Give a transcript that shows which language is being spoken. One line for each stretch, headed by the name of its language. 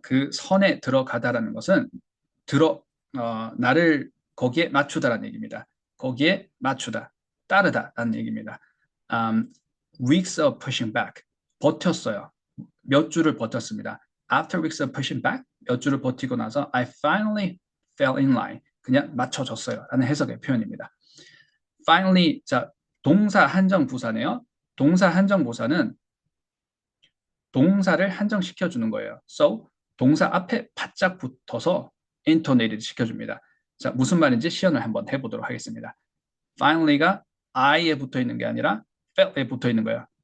Korean: 그 선에 들어가다라는 것은 나를 거기에 맞추다라는 얘기입니다. 거기에 맞추다, 따르다라는 얘기입니다.
English: Um, weeks of pushing back,
Korean: 버텼어요. 몇 주를 버텼습니다.
English: After weeks of pushing back,
Korean: 몇 주를 버티고 나서
English: I finally fell in line,
Korean: 그냥 맞춰졌어요 라는 해석의 표현입니다. Finally, 자, 동사 한정 부사네요. 동사 한정 부사는 동사를 한정시켜 주는 거예요. So, 동사 앞에 바짝 붙어서 intonated 시켜줍니다. 자, 무슨 말인지 시연을 한번 해보도록 하겠습니다. Finally가 I에 붙어 있는 게 아니라 fell에 붙어 있는 거예요.